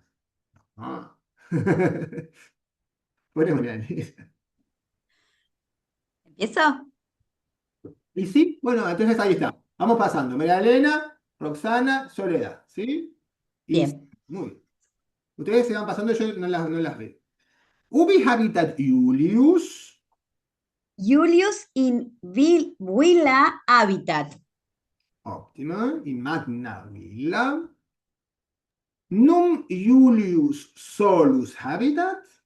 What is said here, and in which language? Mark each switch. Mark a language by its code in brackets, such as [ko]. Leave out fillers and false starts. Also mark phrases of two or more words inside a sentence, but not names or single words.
[es] Ah. Bueno, María Elena. ¿Empiezo? ¿Y sí? Bueno, entonces ahí está. Vamos pasando. María Elena, Roxana, Soledad. ¿Sí? Y Bien. muy bien. Ustedes se van pasando, yo no las veo. [la] Ubi habitat Julius? Julius in Villa Habitat. Óptima. Y Magna Villa. Num Julius solus habitat?